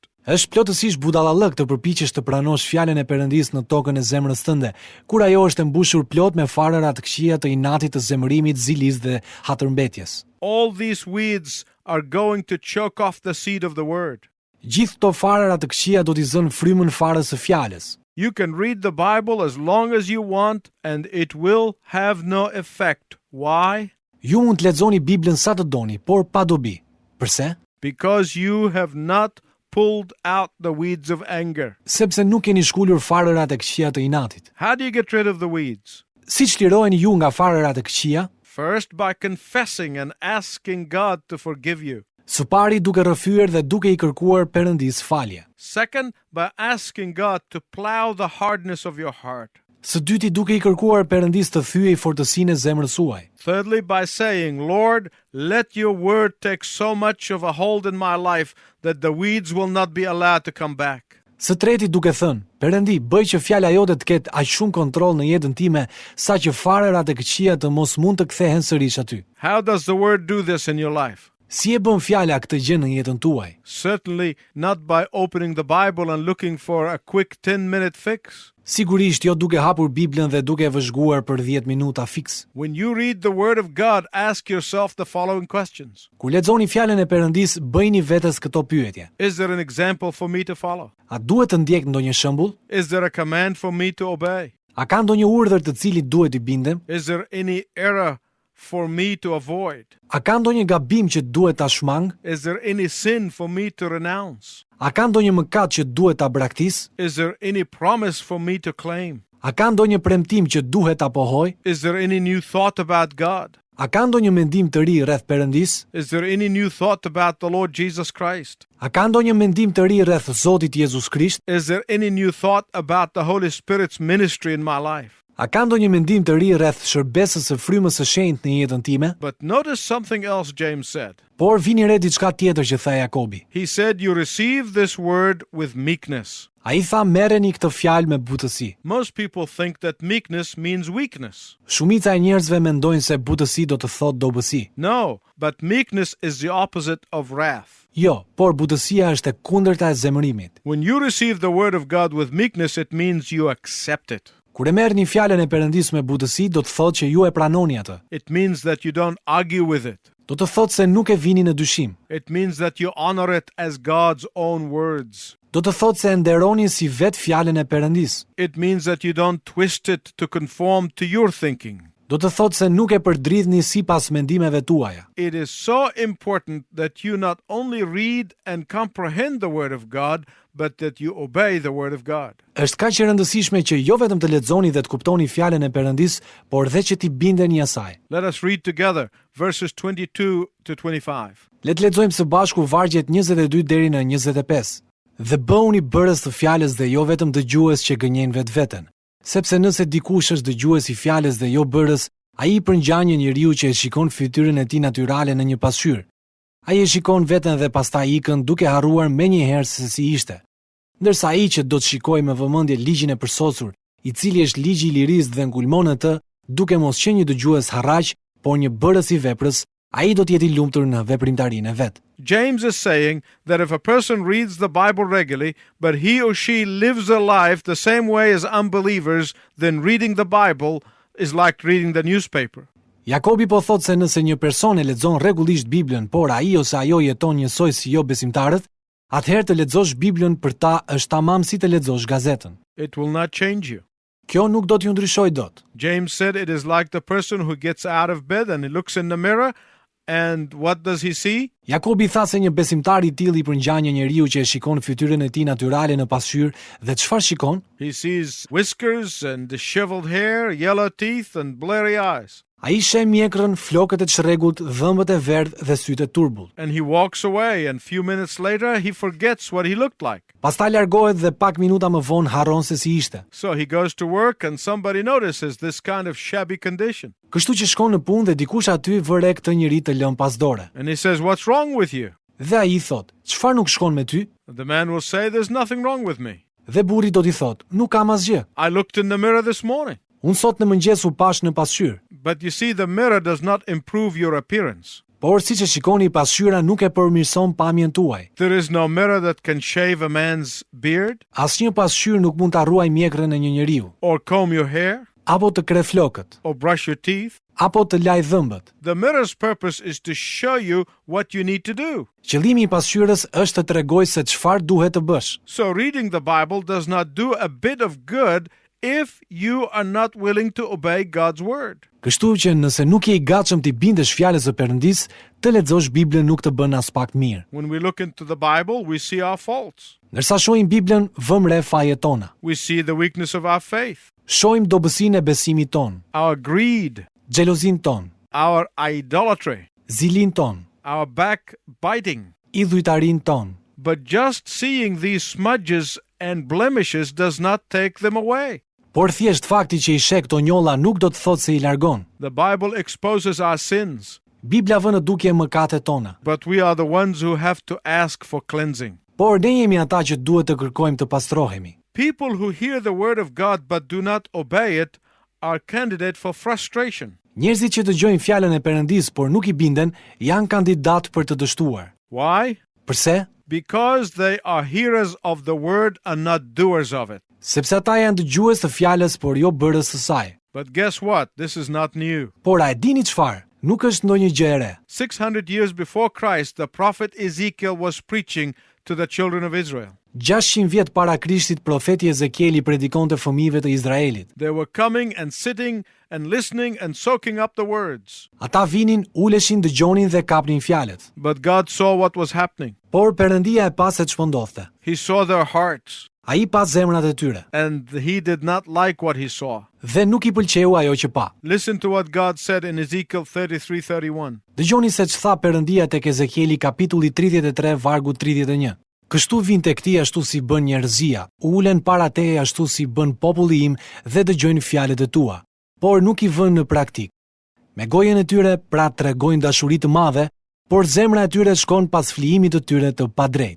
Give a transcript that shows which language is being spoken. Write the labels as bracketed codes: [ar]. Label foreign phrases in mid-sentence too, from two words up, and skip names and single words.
[sq] Është plotësisht budallallëk të përpiqesh të pranosh fjalën e Perëndis në tokën e zemrës tënde, kur ajo është e mbushur plot me farëra të këqija të inatit, të zemërimit, zilis dhe hatërmbetjes. [en] All these weeds are going to choke off the seed of the word. [sq] Gjithë këto farëra të këqija do t'i zënë frymën farës së fjalës. [en] You can read the Bible as long as you want and it will have no effect. Why? [sq] Ju mund të lexoni Biblën sa të doni, por pa dobi. Përse? [en] Because you have not pulled out the weeds of anger. [sq] Sepse nuk keni shkulur farërat e këqija të inatit. [en] How do you get rid of the weeds? [sq] Si çliroheni ju nga farërat e këqija? [en] First, by confessing and asking God to forgive you. [sq] Së pari duke rrëfyer dhe duke i kërkuar Perëndis falje. [en] Second, by asking God to plow the hardness of your heart. [sq] Së dyti duke i kërkuar Perëndis të thyej fortësinë e zemrës suaj. [en] Thirdly, by saying, Lord, let your word take so much of a hold in my life that the weeds will not be allowed to come back. [sq] Së treti duke thënë, Perëndi, bëj që fjala jote të ketë aq shumë kontroll në jetën time, sa që farërat e këqija të mos mund të kthehen sërish aty. [en] How does the word do this in your life? [sq] Si e bën fjala këtë gjë në jetën tuaj? [en] Certainly not by opening the Bible and looking for a quick 10-minute fix. [sq] Sigurisht jo duke hapur Biblën dhe duke vëzhguar për 10 minuta fiks. [en] When you read the word of God, ask yourself the following questions. [sq] Kur lexoni fjalën e Perëndis, bëjini vetes këto pyetje. [en] Is there an example for me to follow? [sq] A duhet të ndjek ndonjë shembull? [en] Is there a command for me to obey? [sq] A ka ndonjë urdhër të cilit duhet i bindem? [en] Is there any error for me to avoid? [sq] A ka ndonjë gabim që duhet ta shmang? [en] Is there any sin for me to renounce? [sq] A ka ndonjë mëkat që duhet ta braktis? [en] Is there any promise for me to claim? [sq] A ka ndonjë premtim që duhet ta pohoj? [en] Is there any new thought about God? [sq] A ka ndonjë mendim të ri rreth Perëndis? [en] Is there any new thought about the Lord Jesus Christ? [sq] A ka ndonjë mendim të ri rreth Zotit Jezus Krisht? [en] Is there any new thought about the Holy Spirit's ministry in my life? [sq] A ka ndonjë mendim të ri rreth shërbesës së frymës së shenjtë në jetën time? [en] But notice something else James said. [sq] Por vini re diçka tjetër që tha Jakobi. [en] He said, you receive this word with meekness. [sq] Ai tha merreni këtë fjalë me butësi. [en] Most people think that meekness means weakness. [sq] Shumica e njerëzve mendojnë se butësi do të thotë dobësi. [en] No, but meekness is the opposite of wrath. [sq] Jo, por butësia është e kundërta e zemërimit. [en] When you receive the word of God with meekness, it means you accept it. [sq] Kur e merrni fjalën e Perëndis me butësi, do të thotë që ju e pranoni atë. [en] It means that you don't argue with it. [sq] Do të thotë se nuk e vini në dyshim. [en] It means that you honor it as God's own words. [sq] Do të thotë se e nderoni si vetë fjalën e Perëndis. [en] It means that you don't twist it to conform to your thinking. [sq] Do të thotë se nuk e përdridhni sipas mendimeve tuaja. [en] It is so important that you not only read and comprehend the Word of God, but that you obey the Word of God. [sq] Është kaq e rëndësishme që jo vetëm të lexoni dhe të kuptoni fjalën e Perëndis, por dhe që t'i bindeni asaj. [en] Let us read together verses 22 to 25. [sq] Le të lexojmë së bashku vargjet 22 deri në 25. Dhe bëuni bërës të fjalës dhe jo vetëm dëgjues që gënjen vetveten. Sepse nëse dikush është dëgjues i fjalës dhe jo bërës, ai i përngjan një njeriu që e shikon fytyrën e tij natyrale në një pasqyrë. Ai e shikon veten dhe pastaj ikën duke harruar menjëherë se si ishte. Ndërsa ai që do të shikojë me vëmendje ligjin e përsosur, i cili është ligji i lirisë dhe ngulmon atë, duke mos qenë një dëgjues harraq, por një bërës i veprës, ai do të jetë i lumtur në veprimtarinë e vet. [en] James is saying that if a person reads the Bible regularly, but he or she lives a life the same way as unbelievers, then reading the Bible is like reading the newspaper. [sq] Jakobi po thotë se nëse një person e lexon rregullisht Biblën, por ai ose ajo jeton njësoj si jo besimtarët, atëherë të lexosh Biblën për ta është tamam si të lexosh gazetën. [en] It will not change you. [sq] Kjo nuk do t'ju ndryshojë dot. [en] James said it is like the person who gets out of bed and he looks in the mirror, and what does he see? [sq] Jakobi tha se një besimtar i tillë i përngjan një njeriu që e shikon fytyrën e tij natyrale në pasqyrë dhe çfarë shikon? [en] He sees whiskers and disheveled hair, yellow teeth and bleary eyes. [sq] Ai sheh mjekrën, flokët e çrregullt, dhëmbët e verdhë dhe sytë e turbullt. [en] And he walks away, and few minutes later he forgets what he looked like. [sq] Pastaj largohet dhe pak minuta më vonë harron se si ishte. [en] So he goes to work and somebody notices this kind of shabby condition. [sq] Kështu që shkon në punë dhe dikush aty vëre këtë njeri të lëm pas dore. [en] And he says, "What's wrong with you?" [sq] Dhe ai i thot, "Çfarë nuk shkon me ty?" [en] The man will say, "There's nothing wrong with me. [sq] Dhe burri do t'i thot, "Nuk kam asgjë. [en] I looked in the mirror this morning." [sq] Unë sot në mëngjes u pash në pasqyrë." [en] But you see, the mirror does not improve your appearance. [sq] Por siç e shikoni, pasqyra nuk e përmirëson pamjen tuaj. [en] There is no mirror that can shave a man's beard [sq] Asnjë pasqyrë nuk mund ta ruaj mjekrën e një njeriu, [en] or comb your hair [sq] apo të kre flokët, [en] or brush your teeth. [sq] apo të laj dhëmbët. [en] The mirror's purpose is to show you what you need to do. [sq] Qëllimi i pasqyrës është të tregojë se çfarë duhet të bësh. [en] So reading the Bible does not do a bit of good if you are not willing to obey God's word. [sq] Kështu që nëse nuk je i gatshëm të bindesh fjalës së Perëndis, të lexosh Biblën nuk të bën as pak mirë. [en] When we look into the Bible, we see our faults. [sq] Ndërsa shohim Biblën, vëmë re fajet tona. [en] We see the weakness of our faith, [sq] Shohim dobësinë e besimit ton, [en] our greed, [sq] xhelozin ton, [en] our idolatry, [sq] zilin ton, [en] our backbiting. [sq] idhujtarin ton. [en] But just seeing these smudges and blemishes does not take them away. [sq] Por thjesht fakti që i sheh këto njolla nuk do të thotë se i largon. [en] The Bible exposes our sins, [sq] Bibla vën në dukje mëkatet tona, [en] but we are the ones who have to ask for cleansing. [sq] por ne jemi ata që duhet të kërkojmë të pastrohemi. [en] People who hear the word of God but do not obey it are candidate for frustration. [sq] Njerëzit që dëgjojnë fjalën e Perëndis por nuk i binden, janë kandidat për të dështuar. [en] Why? [sq] Përse? [en] Because they are hearers of the word and not doers of it. [sq] Sepse ata janë dëgjues të fjalës por jo bërës së saj. [en] But guess what? This is not new. [sq] Por a e dini çfarë? Nuk është ndonjë gjë e re. [en] 600 years before Christ, the prophet Ezekiel was preaching to the children of Israel. [sq] 600 vjet para Krishtit, profeti Ezekieli predikonte fëmijëve të Izraelit. [en] They were coming and sitting and listening and soaking up the words. [sq] Ata vinin, uleshin, dëgjonin dhe kapnin fjalët. [en] But God saw what was happening. [sq] Por Perëndia e pa se ç'po ndodhte. [en] He saw their hearts, [sq] Ai pa zemrat e tyre [en] and he did not like what he saw. [sq] dhe nuk i pëlqeu ajo që pa. [en] Listen to what God said in Ezekiel 33:31. [sq] Dëgjoni se ç'tha Perëndia tek Ezekieli kapitulli 33 vargu 31. Kështu vinte këti ashtu si bën njerëzia, ulen para teje ashtu si bën populli im dhe dëgjojnë fjalët e tua, por nuk i vënë në praktik. Me gojën e tyre pra tregojnë dashuri të madhe, por zemra e tyre shkon pas flijimit të tyre të padrejtë.